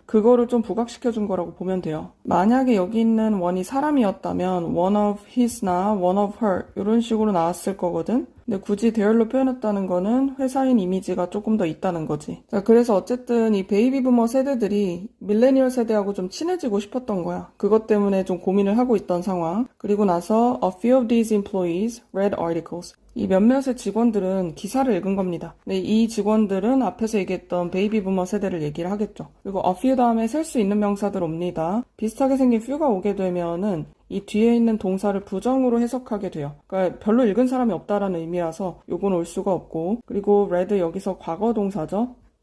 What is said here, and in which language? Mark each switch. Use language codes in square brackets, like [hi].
[ko] 그거를 좀 부각시켜준 거라고 보면 돼요. 만약에 여기 있는 one이 사람이었다면 [en] one of his [ko] 나 [en] one of her [ko] 이런 식으로 나왔을 거거든. 근데 굳이 대열로 표현했다는 거는 회사인 이미지가 조금 더 있다는 거지. 자, 그래서 어쨌든 이 베이비 부머 세대들이 밀레니얼 세대하고 좀 친해지고 싶었던 거야. 그것 때문에 좀 고민을 하고 있던 상황. 그리고 나서 [en] a few of these employees read articles. [ko] 이 몇몇의 직원들은 기사를 읽은 겁니다. 네, 이 직원들은 앞에서 얘기했던 베이비 부머 세대를 얘기를 하겠죠. 그리고 a few 다음에 셀 수 있는 명사들 옵니다. 비슷하게 생긴 few가 오게 되면은 이 뒤에 있는 동사를 부정으로 해석하게 돼요. 그러니까 별로 읽은 사람이 없다라는 의미라서 요건 올 수가 없고 그리고 read 여기서 과거 동사죠.